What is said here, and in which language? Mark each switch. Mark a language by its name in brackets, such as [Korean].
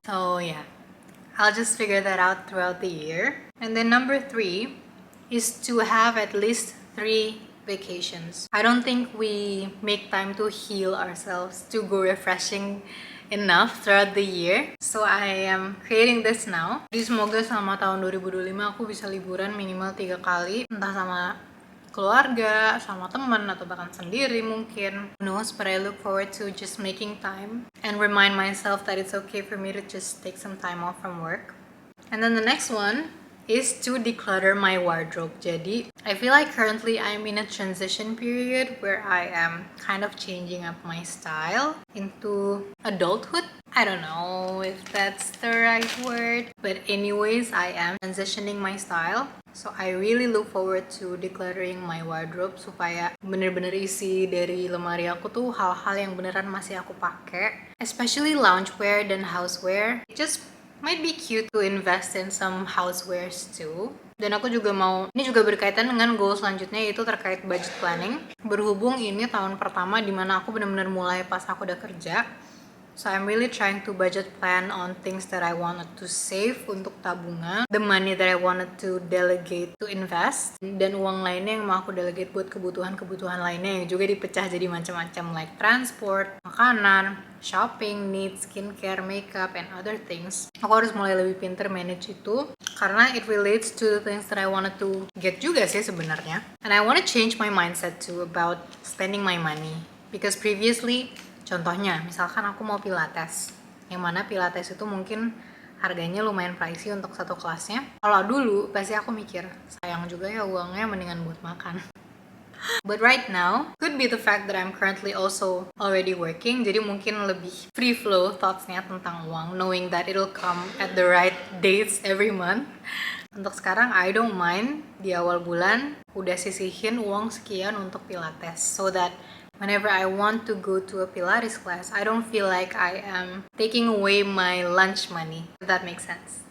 [English] So yeah, I'll just figure that out throughout the year. And then number 3 is to have at least 3 vacations. I don't think we make time to heal ourselves, to go refreshing enough throughout the year. So I am creating this now. [Indonesian] Jadi semoga selama tahun 2025 aku bisa liburan minimal 3 kali, entah sama keluarga, sama teman, atau bahkan sendiri mungkin. [English] Who knows, but I look forward to just making time and remind myself that it's okay for me to just take some time off from work. And then the next one is to declutter my wardrobe. Jadi, I feel like currently I'm in a transition period where I am kind of changing up my style into adulthood. I don't know if that's the right word, but anyways, I am transitioning my style. So I really look forward to decluttering my wardrobe [Indonesian] supaya bener-bener isi dari lemari aku tuh hal-hal yang beneran masih aku pakai, [English] especially loungewear [Indonesian] dan housewear. [English] It just might be cute to invest in some housewares too. [Indonesian] Dan aku juga mau, ini juga berkaitan dengan goal selanjutnya, yaitu terkait budget planning. Berhubung ini tahun pertama dimana aku benar-benar mulai pas aku udah kerja. [English] So I'm really trying to budget plan on things that I wanted to save [Indonesian] untuk tabungan, [English] the money that I wanted to delegate to invest, [Indonesian] dan uang lainnya yang mau aku delegate buat kebutuhan-kebutuhan lainnya yang juga dipecah jadi macam-macam, [English] like transport, makanan, shopping, needs, skincare, makeup, and other things. [Indonesian] Aku harus mulai lebih pinter manage itu karena [English] it relates to the things that I wanted to get [Indonesian] juga sih sebenarnya. [English] And I want to change my mindset too about spending my money, because previously, [Indonesian] contohnya, misalkan aku mau pilates, yang mana pilates itu mungkin harganya lumayan pricey untuk satu kelasnya. Kalau dulu, pasti aku mikir, sayang juga ya uangnya, mendingan buat makan. [English] But right now, could be the fact that I'm currently also already working, [Indonesian] jadi mungkin lebih free flow thoughts-nya tentang uang, [English] knowing that it'll come at the right dates every month. [Indonesian] Untuk sekarang, [English] I don't mind [Indonesian] di awal bulan udah sisihin uang sekian untuk pilates, [English] so that whenever I want to go to a Pilates class, I don't feel like I am taking away my lunch money, if that makes sense.